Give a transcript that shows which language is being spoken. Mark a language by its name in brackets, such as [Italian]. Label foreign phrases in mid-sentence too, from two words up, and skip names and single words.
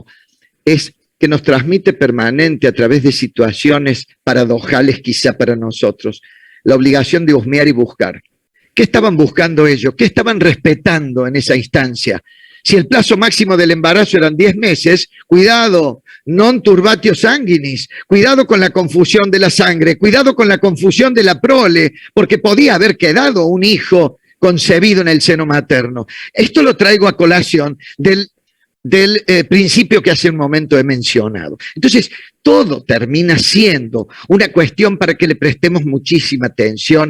[Spanish] Es que nos transmite permanente a través de situaciones paradojales quizá para nosotros, la obligación de husmear y buscar. ¿Qué estaban buscando ellos? ¿Qué estaban respetando en esa instancia? Si el plazo máximo del embarazo eran 10 meses, cuidado, [Latin] non turbatio sanguinis, [Spanish] cuidado con la confusión de la sangre, cuidado con la confusión de la prole, porque podía haber quedado un hijo concebido en el seno materno. Esto lo traigo a colación del principio que hace un momento he mencionado. Entonces, todo termina siendo una cuestión para que le prestemos muchísima atención.